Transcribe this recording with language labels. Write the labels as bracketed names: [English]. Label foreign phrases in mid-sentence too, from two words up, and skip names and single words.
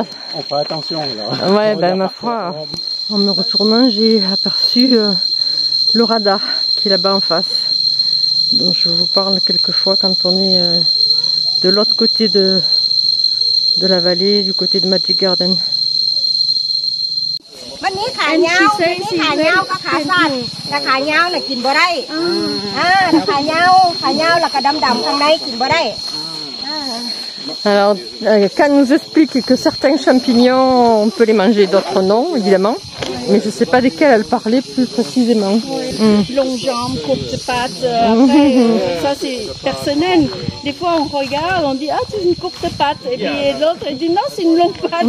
[French] On fait attention là. Ouais, ben ma foi, en me retournant, j'ai aperçu le radar qui est là-bas en face. Donc je vous parle quelquefois quand on est de l'autre côté de la vallée, du côté de Magic Garden. [Northeastern Thai] วันนี้ขายาวก็ขาสั้นแต่ขายาวน่ะกินบ่ได้แต่ขายาวแล้วก็ดำๆข้างในกินบ่ได้ [French] Alors, Can nous explique que certains champignons, on peut les manger, d'autres non, évidemment. Mais je ne sais pas desquels elle parlait plus précisément. Longue jambe, courte patte. Après, ça c'est personnel. Des fois on regarde, on dit ah c'est une courte patte. Et puis l'autre elle dit non c'est une longue patte.